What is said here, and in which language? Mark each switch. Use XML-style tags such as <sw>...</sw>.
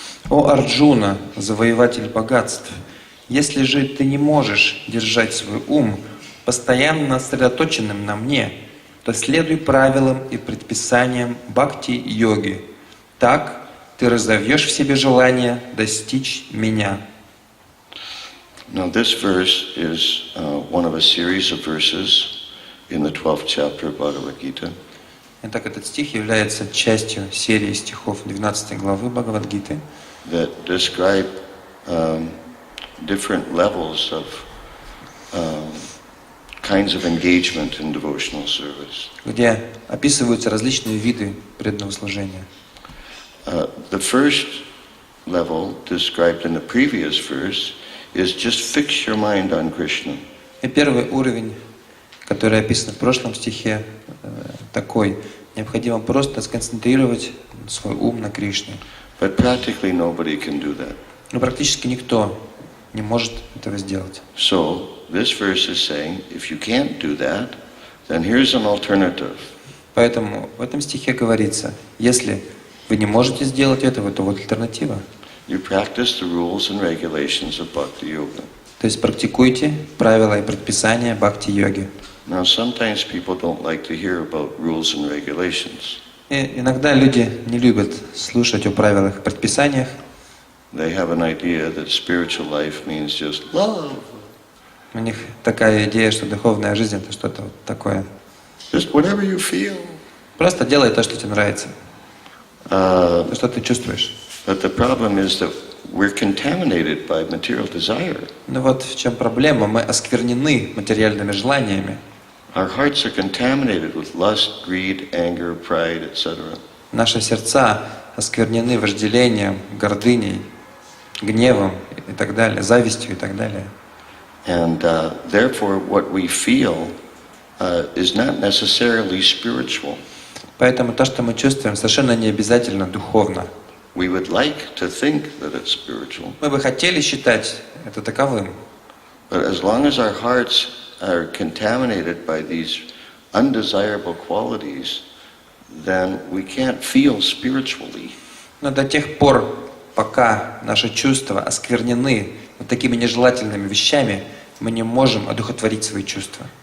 <ru>О Арджуна, завоеватель богатств, если же ты не можешь держать свой ум постоянно сосредоточенным на мне, то следуй правилам и предписаниям бхакти-йоги. Так ты разовьешь в себе желание достичь меня.</ru> <en>Now this verse is one of a series of verses in the 12th chapter of Bhagavad Gita.</en> <ru>Итак, этот стих является частью серии стихов 12 главы Бхагавад-гиты,</ru> <en>that describe different levels of kinds of engagement in devotional service.</en> <ru>где описываются различные виды преданного служения.</ru> <en>The first level described in the previous verse is just fix your mind on Krishna.</en> <ru>И первый уровень, который описан в прошлом стихе, такой: необходимо просто сконцентрировать свой ум на Кришне.</ru> <en>But practically nobody can do that.</en> <ru>Но практически никто не может этого сделать.</ru> <en>So this verse is saying, if you can't do that, then here's an alternative.</en> <ru>Поэтому в этом стихе говорится: если вы не можете сделать этого, то вот альтернатива.</ru> <en>You practice the rules and regulations of Bhakti Yoga.</en> <ru>То есть практикуйте правила и предписания бхакти-йоги.</ru> <en>Now, sometimes people don't like to hear about rules and regulations.</en> <ru>И иногда люди не любят слушать о правилах и предписаниях.</ru> <en>They have an idea that spiritual life means just love.</en> <ru>У них такая идея, что духовная жизнь это что-то вот такое.</ru> <en>Just whatever you feel.</en> <ru>Просто делай то, что тебе нравится. То, что ты чувствуешь.</ru> <en>But the problem is that we're contaminated by material desire.</en> <ru>Но вот в чем проблема. Мы осквернены материальными желаниями.</ru> <en>Our hearts are contaminated with lust, greed, anger, pride, etc.</en> <ru>Наши сердца осквернены вожделением, гордыней, гневом и так далее, завистью и так далее.</ru> <en>And therefore what we feel is not necessarily spiritual.</en> <ru>Поэтому то, что мы чувствуем, совершенно не обязательно духовно.</ru> <en>We would like to think that it's spiritual.</en> <ru>Мы бы хотели считать это таковым.</ru> <en>But as long as our hearts are contaminated by these undesirable qualities, then we can't feel spiritually.</en> <ru>Но до тех пор, пока наши чувства осквернены вот такими нежелательными вещами, мы не можем одухотворить свои чувства.</ru>